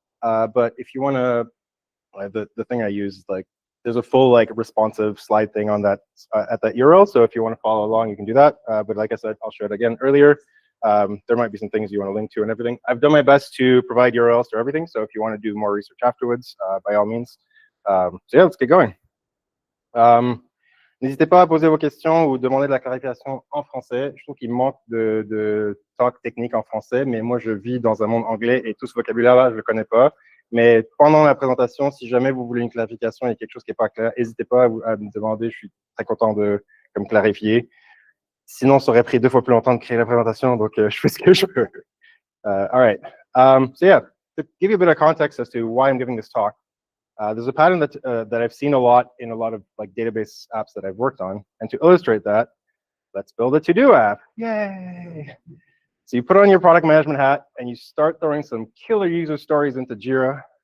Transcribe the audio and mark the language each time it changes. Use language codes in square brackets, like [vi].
[en] But if you want to, the thing I use is like, there's a full like responsive slide thing on that at that URL. So if you want to follow along, you can do that. But like I said, I'll show it again earlier. There might be some things you want to link to and everything. I've done my best to provide URLs to everything. So if you want to do more research afterwards, by all means. So yeah, let's get going. [fr] N'hésitez pas à poser vos questions ou demander de la clarification en français. Je trouve qu'il manque de talk technique en français, mais moi je vis dans un monde anglais et tout ce vocabulaire-là, je ne le connais pas. Mais pendant la présentation, si jamais vous voulez une clarification, il y a quelque chose qui n'est pas clair, n'hésitez pas à me demander, je suis très content de me clarifier. Sinon, ça aurait pris 2 fois plus longtemps de créer la présentation, donc je fais ce que je peux. [en] All right. So yeah, to give you a bit of context as to why I'm giving this talk, there's a pattern that I've seen a lot in a lot of like database apps that I've worked on, and to illustrate that, let's build a to-do app. Yay! So you put on your product management hat and you start throwing some killer user stories into Jira.